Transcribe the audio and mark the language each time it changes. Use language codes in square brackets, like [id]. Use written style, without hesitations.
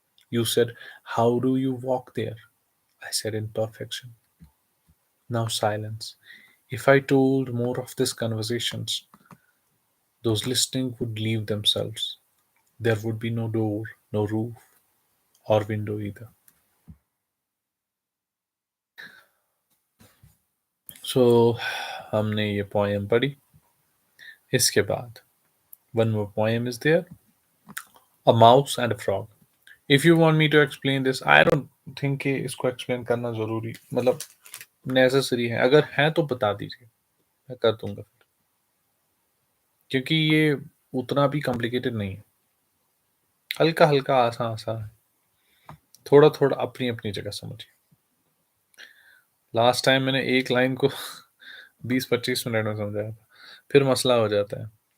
[en] You said, how do you walk there? I said, in perfection. Now silence. If I told more of these conversations, those listening would leave themselves. There would be no door, no roof, or window either. [hi] So हमने ये poem पढ़ी. इसके बाद [en] one more poem is there, a mouse and a frog. If you want me to explain this, I don't think [hi] कि इसको explain करना जरूरी मतलब necessary है. अगर है तो बता दीजिए, मैं कर दूंगा फिर. क्योंकि ये उतना भी complicated नहीं है. हल्का हल्का आसान आसान है. थोड़ा थोड़ा अपनी अपनी जगह समझिए. लास्ट टाइम मैंने एक लाइन को 20-25 मिनट में समझाया था. फिर मसला हो जाता है.